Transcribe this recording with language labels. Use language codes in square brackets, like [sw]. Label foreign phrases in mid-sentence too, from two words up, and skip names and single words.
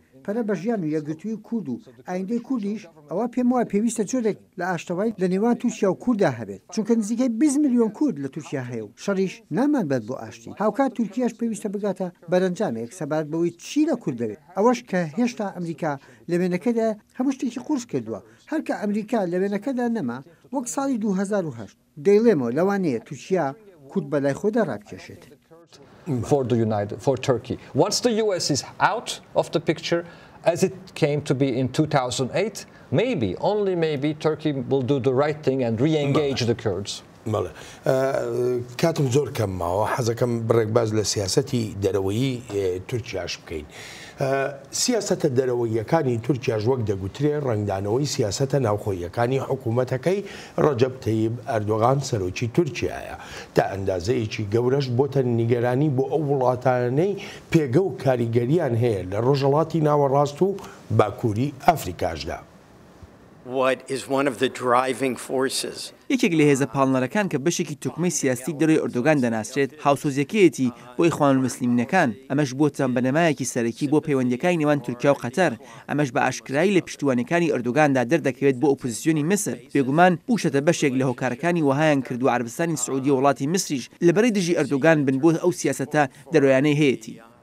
[ckb] پەرە بە ژیان و یەکگرتووی کورد و ئایندەی کوردیش ئەوە پێم وایە پێویستە جۆرێک لە ئاشتەوای لە نێوان تورکیا و کووردا هەبێت چونکە نزیکەی 20 میلیۆن کورد لە تورکیا هەیە و شەڕیش نامان بێت بۆ ئاشتی هاوکات تورکیاش پێویستە بگاتە بەرەنجامێک سەبارەت بەوەی چی لە کورد دەوێت ئەوەش کە هێشتا ئەمریکا لە وێنەکەدا هەموو شتێکی قورس کردووە هەرکە ئەمریکا لە وێنەکەدا نەما وەک ساڵی 2008 دەیڵێمەوە لەوانەیە تورکیا کورد بەلای خۆدا ڕابکێشێت. [en] For Turkey. Once the US is out of the picture, as it came to be in 2008, maybe, only maybe, Turkey will do the right thing and re-engage the Kurds. [ckb] مەڵێ کاتم زۆر کەم ماوە حەزەکەم بڕێکباز لە سیاسەتی دەرەوەیی تورکیاش بکەین. سیاسەتە دەرەوەیەکانی تورکیاش وەک دەگوترێ ڕنگدانەوەی سیاسەتە ناوخۆیەکانی حکوومەتەکەی ڕەجەب تەیب ئەردۆغان سەرۆکی تورکیایە تا ئەندازەیەکی گەورەش بۆتە نیگەرانی بۆ ئەو وڵاتانەی پێگە و کاریگەریان هەیە لە ڕۆژهەڵاتی ناوەڕاست و باکووری ئەفریکاشدا. [en] What is one of the driving forces? [ckb] یەکێک لە هێزە پاڵنەرەکان کە بەشێکی توکمەی سیاسی دەروی ئەردۆگان دەناسرێت هاوسۆزیەکەیەتی بۆ ئیخوان الموسلیمینەکان ئەمەش بۆتان بەنەمایەکی سەرەکی بۆ پەیوەندیەکانی نێوان تورکیا و قەتەر ئەمەش بە ئاشکرایی لە پشتیوانەکانی ئەردۆگاندا دەردەکەوێت بۆ ئۆپۆزیسیۆنی مسر بێگومان بوشەتە بەشێک لە هۆکارەکانی وهایان کردو عەربستانی سعودی و وڵاتی مسریش لەبەرەی دژی ئەردۆگان بن بۆ ئەو سیاسەتە دەرۆیانەی هەیەتی.